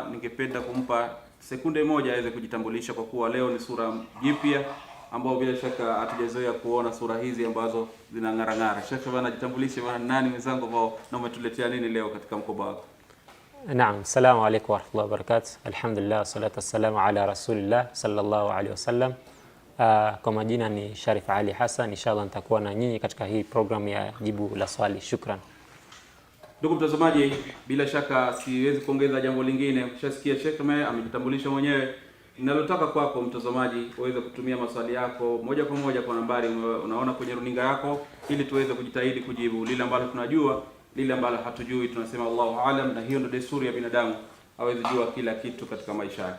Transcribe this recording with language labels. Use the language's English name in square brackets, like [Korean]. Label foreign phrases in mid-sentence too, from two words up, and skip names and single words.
[Swahili] Ningependa kumpa sekunde moja aweze kujitambulisha, kwa kuwa leo ni sura jipya ambao bila shaka hatujazoea kuona sura hizi ambazo zinang'ara-ng'ara. Sheikh bwana, jitambulishe bwana, nani wenzangu ambao na umetuletea nini leo katika mkoba wako? Naam, [Arabic] السلام عليكم ورحمة الله وبركاته. الحمد لله، الصلاة والسلام على رسول الله صلى الله عليه وسلم. [Swahili] Kwa majina ni Sharif Ali Hassan. Inshallah nitakuwa na nyinyi katika hii program ya jibu la swali. Shukran. Ndugu mtazamaji, bila shaka siwezi kuongeza jambo lingine. Mshasikia Sheikh amejitambulisha mwenyewe. Ninalotaka kwako mtazamaji uweze kutumia maswali yako moja kwa moja kwa nambari unaona kwenye runinga yako, ili tuweze kujitahidi kujibu lile ambalo tunajua, lile ambalo hatujui tunasema [Arabic] الله أعلم, [Swahili] na hiyo ndio desturi ya binadamu, hawezi jua kila kitu katika maisha yake.